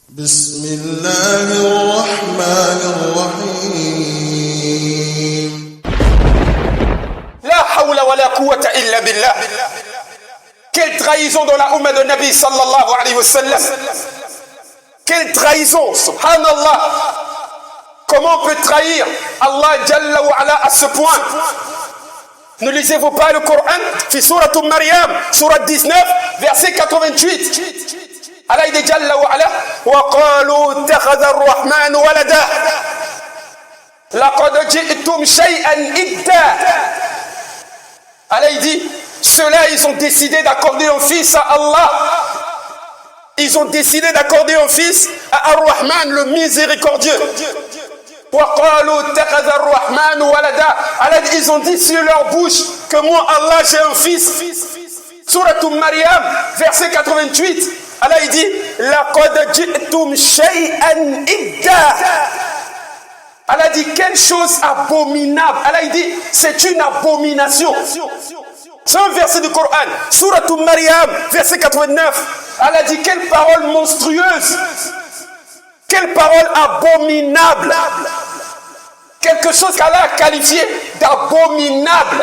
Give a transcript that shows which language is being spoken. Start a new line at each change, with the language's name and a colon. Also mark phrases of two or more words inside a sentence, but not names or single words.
Arabic: بسم الله الرحمن الرحيم لا حول ولا قوة إلا بالله.
French: Quelle trahison dans la Ummah de Nabi
Arabic: صلى الله عليه وسلم.
French: Quelle trahison, subhanallah. Comment on peut trahir Allah
Arabic: جل وعلا
French: à ce point? Ne lisez-vous pas le Coran?
Arabic: في سورة مريم,
French: surat 19, verset 88. Allah dit
Arabic: جل وعلا وقالوا اتخذ الرحمن ولدا لقد جئتم شيئا إدا.
French: Allah dit, ceux-là ils ont décidé d'accorder un fils à Allah. Ils ont décidé d'accorder un fils à Ar-Rahman, le miséricordieux. Ils ont dit sur leur bouche que moi Allah j'ai un fils. Surat Maryam, verset 88. Allah il dit
Arabic: لقد جئتم شيئا إدا.
French: Allah dit quelle chose abominable. Allah il dit c'est une abomination. C'est un verset du Coran. Surat Maryam, verset 89. Allah dit quelle parole monstrueuse. Quelle parole abominable. Quelque chose qu'Allah a qualifié d'abominable.